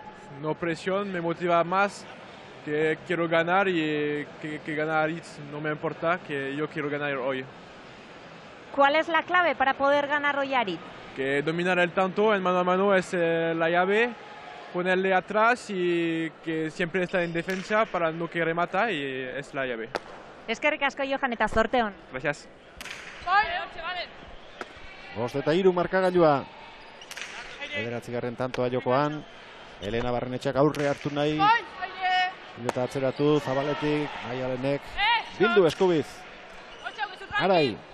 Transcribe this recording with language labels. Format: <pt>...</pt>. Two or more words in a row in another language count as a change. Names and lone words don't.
<es>No presión, me motiva más, que quiero ganar y que gana Aritz no me importa, que yo quiero ganar hoy. ¿Cuál es la clave para poder ganar hoy a Aritz? Que dominar el tanto en mano a mano es la llave, ponerle atrás y que siempre está en defensa para no que remata y es la llave.</es> <eu>Eskerrik asko Johan eta zorte on.</eu> <es>Gracias.</es> <eu>5-3 markagailua. 9. tantoa jokoan. Elena Barrenetxak aurre hartu nahi. Pilota atzeratu, Zabaletik, Maialenek. Bildu eskubiz. Arai.</eu>